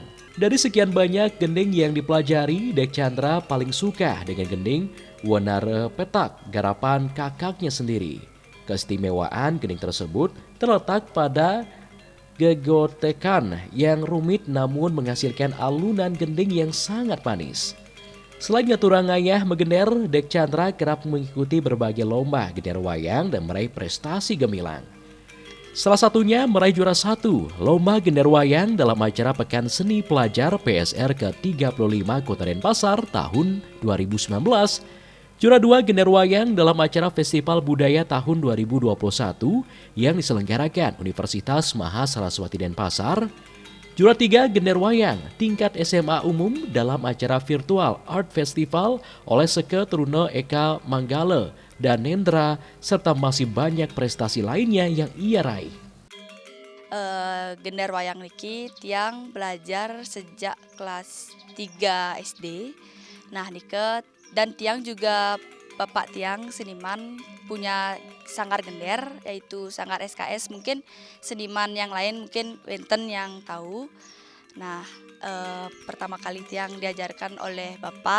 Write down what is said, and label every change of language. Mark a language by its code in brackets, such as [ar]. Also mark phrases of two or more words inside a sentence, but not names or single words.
[id] Dari sekian banyak gending yang dipelajari, Dek Chandra paling suka dengan gending Wanare Petak, garapan kakaknya sendiri. Keistimewaan gending tersebut terletak pada gegotekan yang rumit namun menghasilkan alunan gending yang sangat manis. Selain [ban] ngaturang ngayah megender, [id] Dek Chandra kerap mengikuti berbagai lomba gender wayang dan meraih prestasi gemilang. Salah satunya meraih juara 1 lomba gender wayang dalam acara Pekan Seni Pelajar PSR ke-35 Kota Denpasar tahun 2019. Juara 2 gender wayang dalam acara Festival Budaya tahun 2021 yang diselenggarakan Universitas Mahasaraswati Denpasar. Juara 3 gender wayang tingkat SMA umum dalam acara virtual Art Festival oleh Seke Truno Eka Manggala dan Nendra, serta masih banyak prestasi lainnya yang ia raih. Gender wayang [ban] niki tiang [id] belajar sejak kelas 3 SD. Nah, nike dan tiang juga bapak tiang seniman punya sanggar gender, yaitu sanggar SKS. Mungkin seniman yang lain mungkin wenten yang tahu. Nah, pertama kali tiang diajarkan oleh bapak.